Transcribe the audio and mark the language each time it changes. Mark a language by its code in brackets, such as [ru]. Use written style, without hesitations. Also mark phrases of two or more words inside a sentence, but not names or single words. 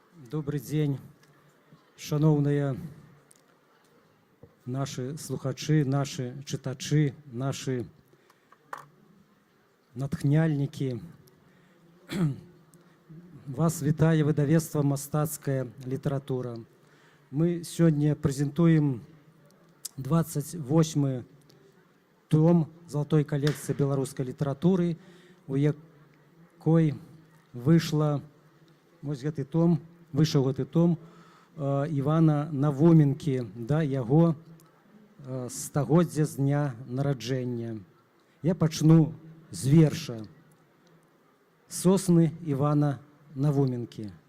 [ru] Добрый день, [be] шановные наши слухачи, наши читачи, наши натхняльники. Вас вітае выдавецтва «Мастацкая літаратура». [ru] Мы сегодня презентуем 28-й том золотой коллекции белорусской литературы, [be] у якой вышел гэты том Івана Навуменкі, да, яго стагоддзя з дня нараджэння. Я пачну з верша «Сосны Івана Навуменкі».